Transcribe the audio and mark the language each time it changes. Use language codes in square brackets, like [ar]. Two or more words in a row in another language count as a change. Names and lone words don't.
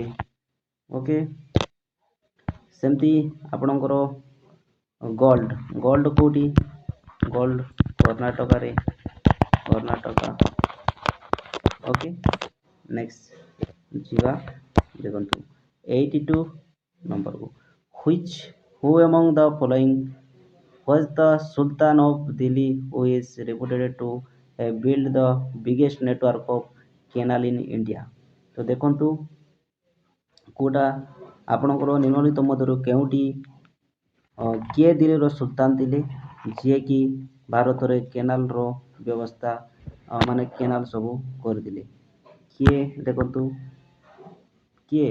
[or] ଓକେ, ସେମିତି ଆପଣଙ୍କର ଗୋଲ୍ଡ, ଗୋଲ୍ଡ କେଉଁଠି? ଗୋଲ୍ଡ କର୍ଣ୍ଣାଟକରେ, କର୍ଣ୍ଣାଟକ। ଓକେ, ନେକ୍ସଟ ଯିବା। ଦେଖନ୍ତୁ 82 ନମ୍ବରକୁ। [en] who among the following was the Sultan of Delhi who is reputed to have built the biggest network of canal in India? [or] ତ ଦେଖନ୍ତୁ କେଉଁଟା ଆପଣଙ୍କର ନିମ୍ନଲିଖିତ ମଧ୍ୟରୁ କେଉଁଟି କିଏ ଦିଲ୍ଲୀର ସୁଲତାନ ଥିଲେ, ଯିଏକି ଭାରତରେ କେନାଲର ବ୍ୟବସ୍ଥା ମାନେ କେନାଲ ସବୁ କରିଥିଲେ? କିଏ? ଦେଖନ୍ତୁ କିଏ?